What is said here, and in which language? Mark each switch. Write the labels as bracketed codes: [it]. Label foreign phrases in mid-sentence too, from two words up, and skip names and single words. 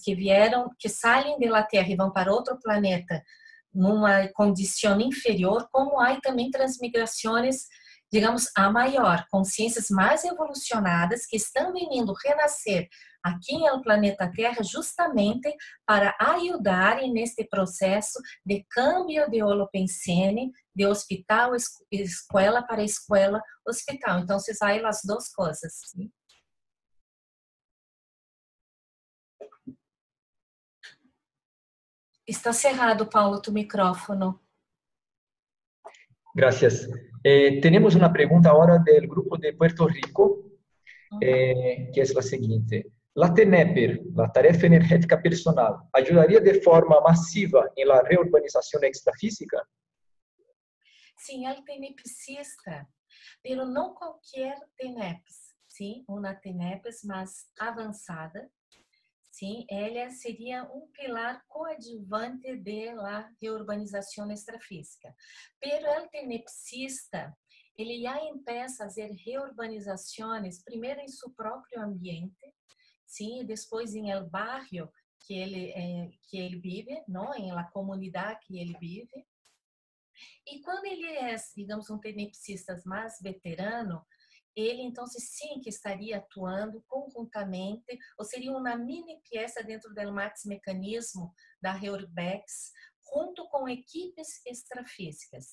[pt] que saem da Terra e vão para outro planeta numa condição inferior, como há também transmigrações, digamos, a maior, consciências mais evolucionadas que estão vindo renascer aqui no planeta Terra justamente para ajudarem neste processo de câmbio de holopensene, de hospital, escola para escola, hospital. Então, se saem as duas coisas. [es] Sim? Está cerrado, Paulo, tu micrófono. Gracias. Tenemos una pregunta ahora del grupo de Puerto Rico, que es la siguiente. ¿La TENEPER, la tarefa energética personal, ayudaría de forma masiva en la reurbanización extrafísica? [pt] Sim, ela é tenepsista, pero não qualquer TENEPS, sim, uma TENEPS mais avançada. Sim, ela seria um pilar coadjuvante da reurbanização extrafísica. Pero el tenepsista, ele já começa a fazer reurbanizações, primeiro em seu próprio ambiente, sim, e depois em [es] el barrio [pt] que ele vive, não, em la comunidade que ele vive. E quando ele é, digamos, um tenepsista mais veterano, ele, então, sim, que estaria atuando conjuntamente, ou seria uma mini peça dentro do max mecanismo da Reurbex, junto com equipes extrafísicas.